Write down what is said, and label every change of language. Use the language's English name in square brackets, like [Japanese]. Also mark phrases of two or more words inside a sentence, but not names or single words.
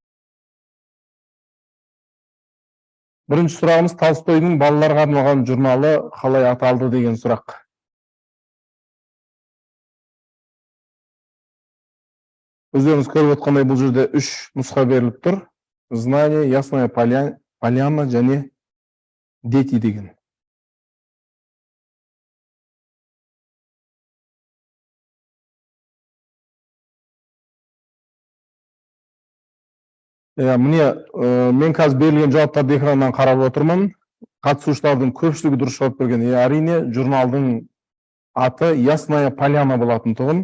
[Kazakh] Бірінші сұрағымыз Толстойдың балаларға арналған журналы қалай аталды деген сұрақ. Өздеріңіз көріп отқандай бұл жерде 3 нұсқа беріліп тұр. Знание, ясная поляна және дети деген. Міне, мен қазір берілген жауаптарды экраннан қарап отырмын. Қатысушылардың көпшілігі дұрыс жауап берген. Әрине, журналдың аты Ясная поляна болатын тұғын.